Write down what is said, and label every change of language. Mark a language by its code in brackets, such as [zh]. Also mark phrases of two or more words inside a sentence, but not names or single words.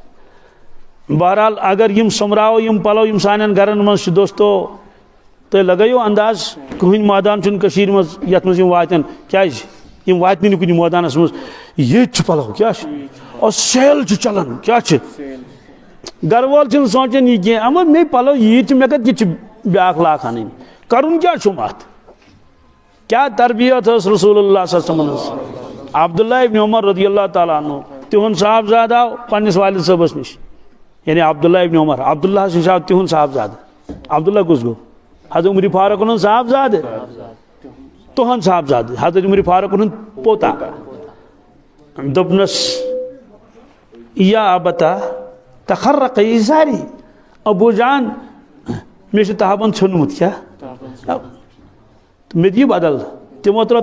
[ks] بہرحال اگر یم سوٚمراوو یم پلو یم سانٮ۪ن گرن منٛز چھِ دوستو تُہۍ لگٲیِو انداز کٕہٕنۍ مٲدان چھُنہٕ کٔشیٖرِ منٛز یتھ منٛز یم واتن کیٛازِ یم واتنہِ نہٕ کُنہِ مٲدانس منٛز ییٚتہِ چھُ پلو کیٛاہ چھُ اور سیل چھُ چلان کیٛاہ چھُ گھر وول چھُنہٕ سونچان یہِ کینٛہہ اما مے پلو ییٖتۍ چھِ مےٚ کتہِ ییٚتہِ چھِ بیاکھ لاکھ انٕنۍ کرُن کیٛاہ چھُم اتھ کیا تربیت ٲس [ar] رسول اللہ صلی اللہ علیہ وسلم [ks] عبداللہ ابن عمر [ar] رضی اللہ تعالیٰ عنہ [ks] تہنٛد صاحبزاد آو پننس والد صٲبس نش یعنی عبداللہ ابن عمر عبداللہ نش آو تہنٛد صاحبزاد عبداللہ کُس گوٚو حضرت عمر فاروق ہُنٛد صاحبزاد تہنٛد صاحبزاد حضرت عمر فاروق ہُنٛد پوتا دوٚپنس [ar] یا ابتا تخرق ازاری [ks] ابو جان مےٚ چھُ تہبند ژھیوٚنمُت کیٛاہ مےٚ دِیِو بدل تِمو ترٲو